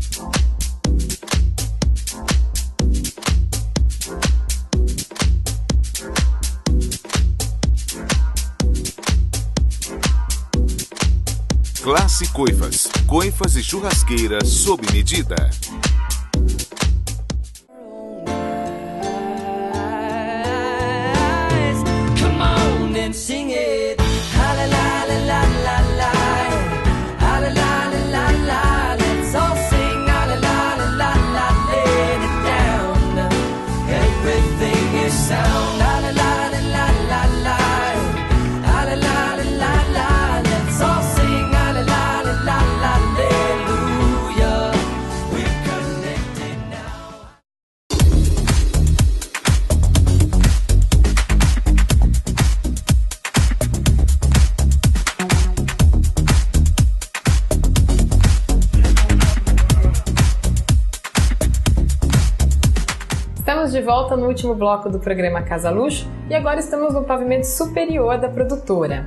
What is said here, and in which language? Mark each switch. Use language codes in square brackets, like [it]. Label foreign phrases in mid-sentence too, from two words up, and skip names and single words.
[pt] Classe Coifas. Coifas e churrasqueiras sob medida. [en] Come on and sing it. Ha la la la la la la. Ha la la la la la. Let's all sing ha la la la la la. Lay it down. Everything is sound. Ha la la la la la la. Ha la la la la la. Let's all sing ha la la la la la. Hallelujah. We're connected now. [pt] Estamos de volta no último bloco do programa Casa Luxo e agora estamos no pavimento superior da produtora.